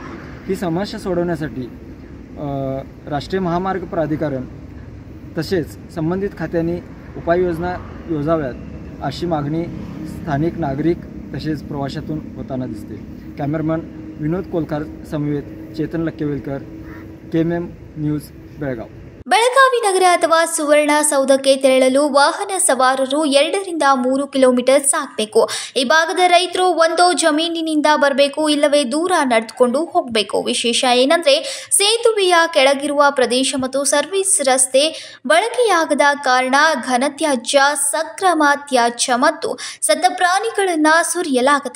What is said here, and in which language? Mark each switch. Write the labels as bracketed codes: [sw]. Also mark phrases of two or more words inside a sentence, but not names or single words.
[mr] ही समस्या सोडवण्यासाठी राष्ट्रीय महामार्ग प्राधिकरण तसेच संबंधित खात्यांनी उपाययोजना योजाव्यात अशी मागणी स्थानिक नागरिक तसेच प्रवाशातून होताना दिसते. कॅमेरामन विनोद कोलकार समवेत चेतन लक्केवेलकर, KMM न्यूज, बेळगाव. [kn] ಬೆಳಗಾವಿ ನಗರ ಅಥವಾ ಸುವರ್ಣಸೌಧಕ್ಕೆ ತೆರಳಲು ವಾಹನ ಸವಾರರು 2 ರಿಂದ 3 ಕಿಲೋಮೀಟರ್ ಸಾಗಬೇಕು. ಈ ಭಾಗದ ರೈತರು ಒಂದೋ ಜಮೀನಿನಿಂದ ಬರಬೇಕು, ಇಲ್ಲವೇ ದೂರ ನಡೆದುಕೊಂಡು ಹೋಗಬೇಕು. ವಿಶೇಷ ಏನಂದ್ರೆ ಸೇತುವೆಯ ಕೆಳಗಿರುವ ಪ್ರದೇಶ ಮತ್ತು ಸರ್ವಿಸ್ ರಸ್ತೆ ಬಳಕೆಯಾಗದ ಕಾರಣ ಘನತ್ಯಾಜ್ಯ, ಸಕ್ರಮ ತ್ಯಾಜ್ಯ ಮತ್ತು ಸತ್ತ ಪ್ರಾಣಿಗಳನ್ನು ಸುರಿಯಲಾಗುತ್ತೆ.